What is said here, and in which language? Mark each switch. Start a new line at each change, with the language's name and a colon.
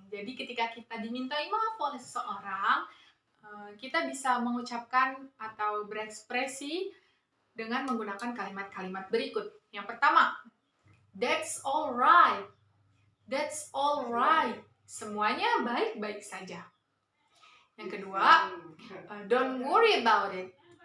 Indonesian: Jadi ketika kita dimintai maaf oleh seseorang, kita bisa mengucapkan atau berekspresi dengan menggunakan kalimat-kalimat berikut. Yang pertama,
English: that's all right. That's all right.
Indonesian: Semuanya baik-baik saja. Yang kedua,
English: don't worry about it.